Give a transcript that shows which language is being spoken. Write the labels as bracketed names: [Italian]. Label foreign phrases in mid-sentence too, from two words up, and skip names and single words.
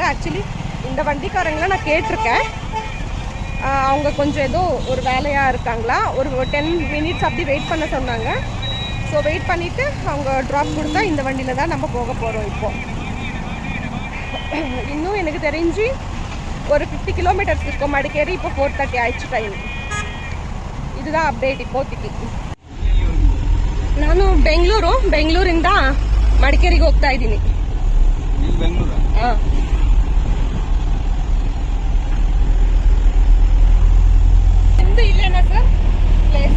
[Tamil] ஆக்சுவலி இந்த வண்டிக்காரங்களை நான் கேட்டிருக்கேன், அவங்க கொஞ்சம் ஏதோ ஒரு வேலையாக இருக்காங்களா, ஒரு 10 minutes அப்படி வெயிட் பண்ண சொன்னாங்க. ஸோ வெயிட் பண்ணிவிட்டு அவங்க ட்ராப் கொடுத்தா இந்த வண்டியில் தான் நம்ம போக போகிறோம். இப்போது இன்னும் எனக்கு தெரிஞ்சு ஒரு 50 kilometers இருக்கும் மடிக்கேரி. இப்போ 4:30 ஆயிடுச்சு டைம். இதுதான் ಅಪ್ಡೇಟ್ இப்போதைக்கு. [Kannada] ನಾನು ಬೆಂಗಳೂರಿಂದ ಮಡಿಕೇರಿಗೆ ಹೋಗ್ತಾ ಇದ್ದೀನಿ. ನಿಮ್ದು ಇಲ್ಲೇನಾ ಸರ್ ಪ್ಲೇಸ್?